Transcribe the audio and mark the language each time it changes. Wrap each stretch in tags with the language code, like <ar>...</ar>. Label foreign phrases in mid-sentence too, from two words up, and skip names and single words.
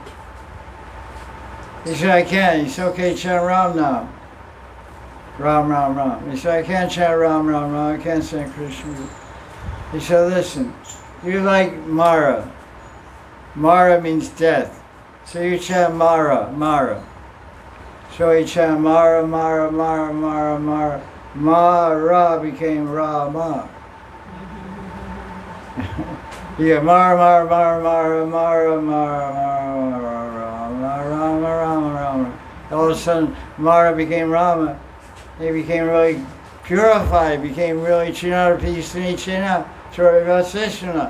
<en>He said, I can't. He said, okay, chant Ram Nam. Ram, Ram, Ram. He said, I can't chant Ram, Ram, Ram. I can't chant Krishna. He said, listen, you like Mara. Mara means death. So you chant Mara, Mara. So he chanted Mara, Mara, Mara, Mara, Mara. Mara became Rama. Yeah, Mara, Mara, Mara, Mara, Mara, Mara, Mara, Rama, Rama, Rama, Rama. All of a sudden, Mara became Rama. He became really purified, became really Chinara China, Chorivasishana.</en>